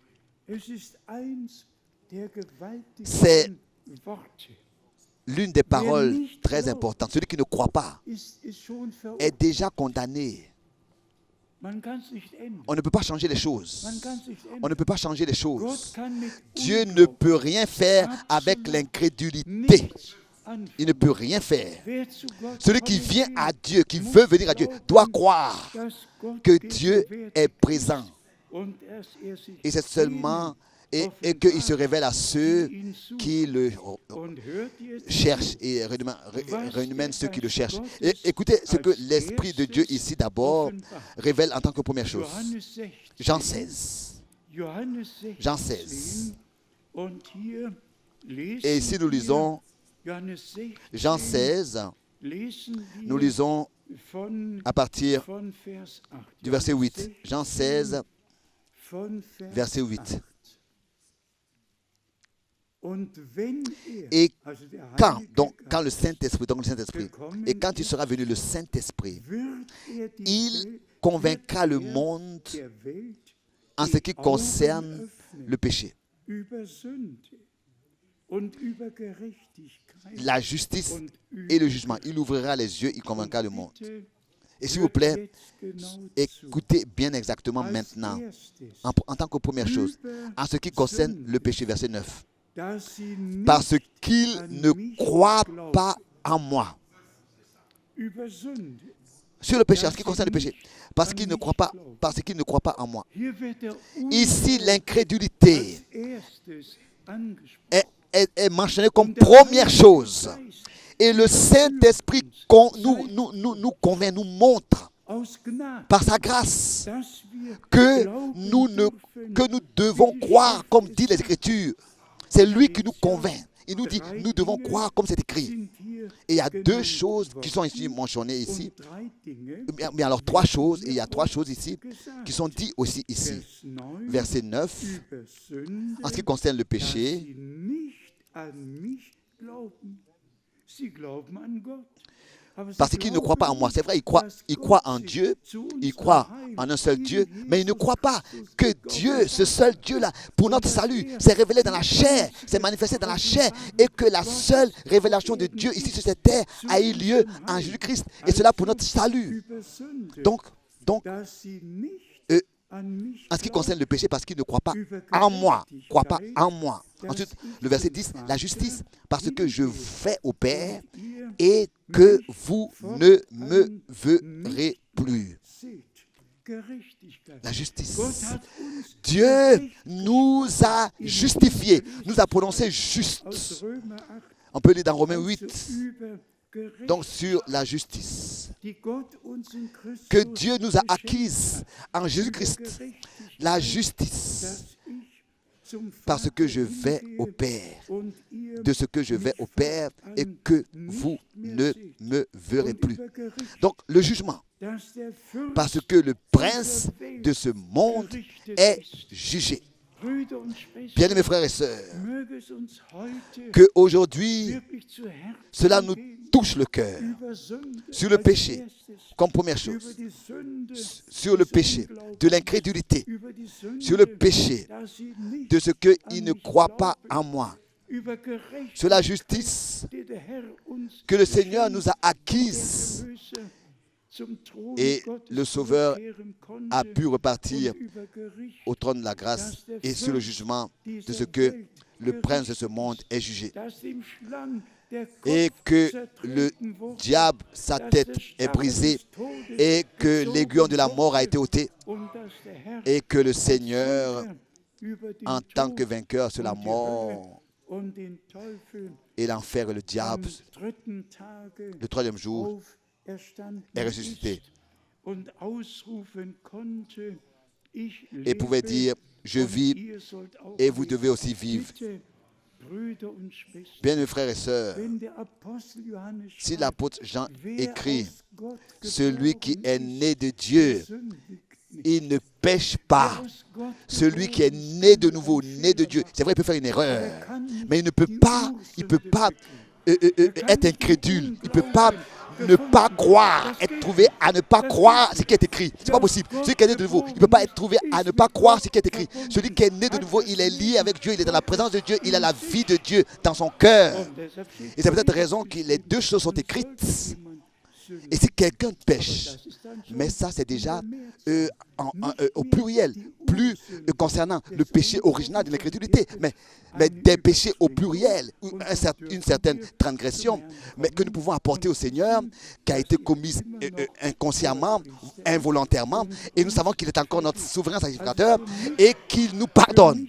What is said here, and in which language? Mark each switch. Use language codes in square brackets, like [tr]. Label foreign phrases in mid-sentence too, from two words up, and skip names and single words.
[fr] C'est l'une des paroles très importantes. Celui qui ne croit pas est déjà condamné. On ne peut pas changer les choses. On ne peut pas changer les choses. Dieu ne peut rien faire avec l'incrédulité. il ne peut rien faire. [de] Wer zu Gott [fr] Celui qui [de] kommen [fr] vient [de] will, [fr] à Dieu, qui veut venir à Dieu, doit croire [de] dass Gott [fr] que Dieu [de] gegenwärtig [fr] est présent. [de] und dass sich [fr] Et c'est seulement et qu'il se révèle à ceux [de] denen, die ihn suchen. [fr] qui le [de] Und hört jetzt, [fr] cherchent et remènent ceux qui le cherchent. Et écoutez ce que l'Esprit de Dieu ici d'abord révèle en tant que première chose. [de] Johannes 16. [fr] Jean 16. [de] Johannes 16. [fr] Jean 16. [de] Und hier lesen [fr] Et ici nous lisons [de] Johannes 16, [fr] Jean 16, [de] lesen wir [fr] nous lisons [de] von, [fr] à partir [de] von Vers 8. [fr] du verset 8. Jean 16, [de] von Vers [fr] verset 8. 8. [de] Und wenn [fr] Et [de] also der [fr] quand, [de] Heilige [fr] donc, [de] Geist, [fr] quand le Saint-Esprit, et quand il sera venu le Saint-Esprit, [de] wird die [fr] il [de] Welt, [fr] convaincra le [de] wird er [fr] monde [de] der Welt [fr] en ce qui concerne le péché, [de] über Sünde und über Gerechtigkeit [fr] la justice [de] und [fr] et le [de] über [fr] jugement. Il ouvrira les yeux, il convaincra le monde. [de] Bitte, [fr] Et s'il vous plaît, [de] jetzt genau zu. [fr] écoutez bien exactement [de] Als [fr] maintenant, [de] erstes, [fr] en tant que première chose, en ce qui concerne le péché, verset 9. [de] dass sie nicht [fr] Parce qu'il ne croit pas en moi. [de] über Sünde. [fr] Sur le péché, en ce qui concerne le péché, parce qu'il ne croit pas en moi. [de] Hier wird der [fr] Ici, [de] Unglaube [fr] l'incrédulité [de] als erstes angesprochen. [fr] est mentionnée comme première chose. Et le Saint-Esprit nous convainc, nous montre [de] Aus Gnade, [fr] par sa grâce [de] dass wir [fr] que [de] glauben [fr] nous [de] dürfen, [fr] devons croire comme dit les Écritures. C'est lui qui nous convainc. Il nous dit, nous devons croire comme c'est écrit. [de] sind hier [fr] Et il y a deux [de] genannt [fr] choses qui sont [de] worden. [fr] ici mentionnées ici. [de] Und drei Dinge [fr] Mais alors trois choses, et il y a trois choses ici [de] gesagt. [fr] qui sont dites aussi ici. [de] Vers 9 [fr] Verset 9, [de] über Sünde, [fr] en ce qui concerne le [de] dass [fr] péché, [de] sie nicht an mich glauben. Sie glauben an Gott. Aber sie [fr] parce qu'il ne croit pas en moi. C'est vrai, il [de] dass [fr] croit [de] Gott [fr] en [de] sich [fr] Dieu, [de] zu [fr] il [de] unserem [fr] croit [de] Heil [fr] en un seul [de] in [fr] Dieu, mais il ne [de] Jesus [fr] croit pas [de] Christus [fr] que [de] geoffenbart [fr] Dieu, ce seul Dieu-là, pour notre salut, s'est révélé dans la chair, s'est manifesté dans la chair, et que la seule révélation de Dieu ici sur cette terre a eu lieu en Jésus-Christ, et cela pour notre salut. [de] über Sünde, [fr] Donc, [de] dass sie nicht euh, an mich [fr] en ce qui [de] glauben. [fr] concerne le péché, parce qu'il ne croit pas en moi, croit pas en moi. Ensuite, le verset 10, la justice, parce que je vais au Père et que vous ne me verrez plus. [de] Seht, Gerechtigkeit. [fr] La justice. [de] Gott hat uns [fr] Dieu nous a justifiés, nous a prononcés justes. [de] aus Römer 8 [fr] On peut lire dans Romains [de] also [fr] 8, [de] über Gerechtigkeit, [fr] donc sur la justice, [de] die Gott uns in Christus [fr] que Dieu nous a [de] geschenkt [fr] acquise [de] hat, [fr] en [de] über [fr] Jésus-Christ, [de] Gerechtigkeit, [fr] la justice, [de] dass ich zum [fr] parce [de] Vater [fr] que je vais [de] hingehe [fr] au Père, [de] und ihr [fr] de ce que je vais au Père et que vous ne me verrez [de] und [fr] plus. [de] über Gerechtigkeit, [fr] Donc le jugement, [de] dass der Fürst [fr] parce que le prince de ce monde [de] gerichtet [fr] est [de] ist. [fr] jugé. [de] Brüder und Schwestern, [fr] Bien aimés frères et sœurs, [de] möge es uns heute [fr] qu'aujourd'hui, [de] wirklich zu Herzen [fr] cela nous [de] gehen, [fr] touche le cœur, [de] über Sünde [fr] sur le [de] als [fr] péché, [de] erstes, [fr] comme première [de] über [fr] chose, [de] die Sünde [fr] sur le [de] des [fr] péché, [de] Unglaubens, [fr] de l'incrédulité, [de] über die Sünde, [fr] sur le péché, [de] dass sie nicht [fr] de ce qu'il ne croit pas en moi, [de] über Gerechtigkeit, [fr] sur la justice [de] die der Herr uns [fr] que le Seigneur [de] geschenkt [fr] nous a [de] hat, [fr] acquise, [de] der Erlöser zum Thron [fr] et [de] Gottes [fr] le Sauveur [de] zurückkehren konnte, [fr] a pu repartir [de] und über Gericht, [fr] au trône de la grâce et sur le jugement de ce que le prince de ce monde est jugé. [de] dass dem Schlang der [fr] Et [de] Kopf [fr] que le [de] zertreten wurde, [fr] diable, sa [de] dass [fr] tête [de] der [fr] est [de] Stab [fr] brisée [de] des Todes [fr] et que [de] gezogen [fr] l'aiguillon de la mort a été [de] wurde, [fr] ôté [de] und dass der Herr [fr] et que le Seigneur, [de] Sieger über den [fr] en tant [de] Tod [fr] que vainqueur sur la [de] und die [fr] mort [de] Hölle und den Teufel [fr] et l'enfer et le [de] am [fr] diable, [de] dritten Tage [fr] le troisième jour, [de] auferstanden [fr] est ressuscité. [de] ist und ausrufen konnte, ich [fr] et pouvait [de] lebe, [fr] dire, je [de] und [fr] vis [de] ihr sollt auch [fr] et vous [de] leben. [fr] devez aussi vivre. [de] Bitte, Brüder und Schwestern, [fr] Bien mes frères et sœurs, [de] wenn der Apostel Johannes [fr] si [de] schreibt, [fr] l'apôtre Jean [de] wer [fr] écrit, [de] aus Gott [fr] celui qui [de] geboren [fr] est [de] ist, [fr] né de Dieu, [de] sündigt nicht. [fr] il ne pêche [de] Wer [fr] pas. [de] aus Gott [fr] Celui qui est [de] geboren [fr] né de [de] ist, [fr] nouveau, [de] kann [fr] né de [de] Fehler [fr] Dieu, [de] machen. [fr] c'est vrai, il peut faire une erreur, [de] Er kann nicht [fr] mais il ne peut [de] die [fr] pas, il peut [de] Ursünde [fr] pas [de] begehen. [fr] être incrédule, il ne peut pas ne pas croire, être trouvé à ne pas croire ce qui est écrit. C'est pas possible. Celui qui est né de nouveau, il ne peut pas être trouvé à ne pas croire ce qui est écrit. Celui qui est né de nouveau, il est lié avec Dieu, il est dans la présence de Dieu, il a la vie de Dieu dans son cœur. [de] Und deshalb steht [fr] Et c'est peut-être raison que les deux choses sont écrites. Et si quelqu'un pêche, mais ça c'est déjà au pluriel, plus concernant le péché original de l'incrédulité, mais des péchés au pluriel, une certaine transgression, mais que nous pouvons apporter au Seigneur, qui a été commise inconsciemment, involontairement, et nous savons qu'il est encore notre souverain sacrificateur et qu'il nous pardonne.